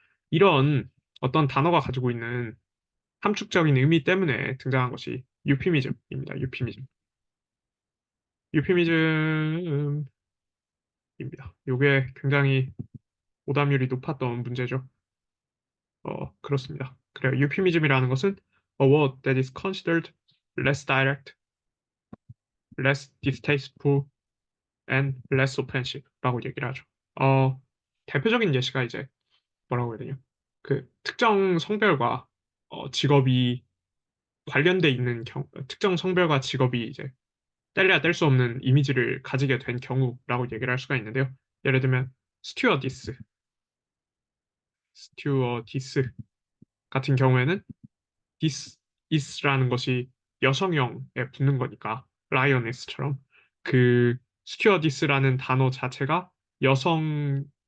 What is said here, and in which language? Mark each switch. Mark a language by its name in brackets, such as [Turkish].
[Korean] 이런 어떤 단어가 가지고 있는 함축적인 의미 때문에 등장한 것이 유피미즘입니다. 유피미즘. 유피미즘입니다. 이게 굉장히 오답률이 높았던 문제죠. 그렇습니다. 그래요. 유피미즘이라는 것은 [English] a word that is considered less direct, less distasteful, and less offensive라고 [Korean] 얘기를 하죠. 어, 대표적인 예시가 이제 뭐라고 해야 되냐? 그 특정 성별과 직업이 관련돼 있는 특정 성별과 직업이 이제 뗄래야 뗄 수 없는 이미지를 가지게 된 경우라고 얘기를 할 수가 있는데요. 예를 들면 스튜어디스, 스튜어디스 같은 경우에는 디스, is라는 것이 여성형에 붙는 거니까 라이오네스처럼 그 스튜어디스라는 단어 자체가 여성